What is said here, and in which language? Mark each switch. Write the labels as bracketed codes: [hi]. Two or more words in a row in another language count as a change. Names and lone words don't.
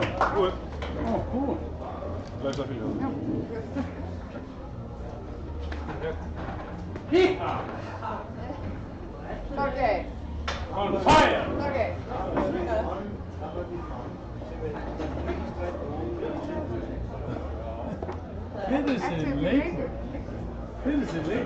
[is] Búið. Ó, búið. Læsa fyrir það. Híha! [en] Okay. On fire! Okay. [nl] Dit is een leuk. Dit is een leuk.